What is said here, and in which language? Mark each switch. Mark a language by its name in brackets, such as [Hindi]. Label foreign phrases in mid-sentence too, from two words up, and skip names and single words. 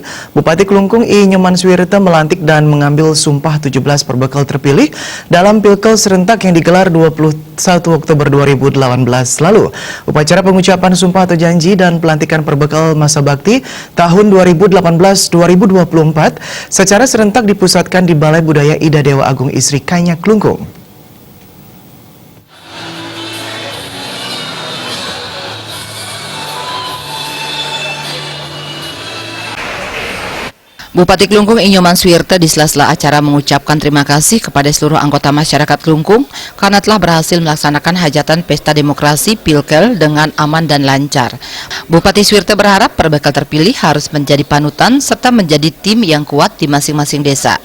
[Indonesian] Bupati Klungkung I Nyoman Suwirta melantik dan mengambil sumpah 17 perbekal terpilih dalam Pilkel serentak yang digelar 21 Oktober 2018 lalu. Upacara pengucapan sumpah atau janji dan pelantikan perbekal masa bakti tahun 2018-2024 secara serentak dipusatkan di Balai Budaya Ida Dewa Agung Isri Kanya Klungkung. Bupati Klungkung I Nyoman Suwirta di sela-sela acara mengucapkan terima kasih kepada seluruh anggota masyarakat Klungkung karena telah berhasil melaksanakan hajatan pesta demokrasi Pilkel dengan aman dan lancar. Bupati Suwirta berharap perbekal terpilih harus menjadi panutan serta menjadi tim yang kuat di masing-masing desa.